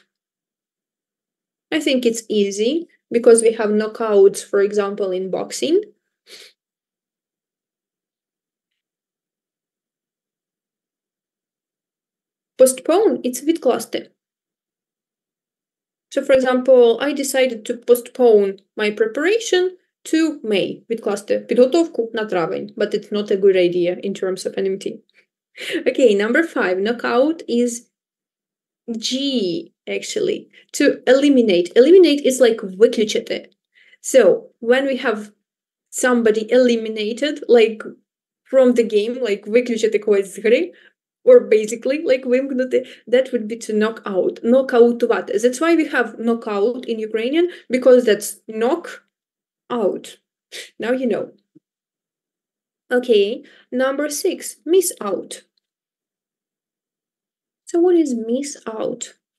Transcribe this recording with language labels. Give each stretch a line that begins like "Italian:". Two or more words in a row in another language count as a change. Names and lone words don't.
English: I think it's easy because we have knockouts, for example, in boxing. Postpone, it's відкласти. So, for example, I decided to postpone my preparation to May.
Ukrainian: Відкласти підготовку на травень,
English: but it's not a good idea in terms of NMT. Okay, number 5. Knockout is G, actually. To eliminate. Eliminate is like виключити. So, when we have somebody eliminated, like from the game, like
Ukrainian: виключити когось з гри,
English: or basically, like вимкнути, that would be to knock out. Нокаутувати. That's why we have knockout in Ukrainian, because that's knock out. Now you know. Okay, number 6, miss out. So what is miss out?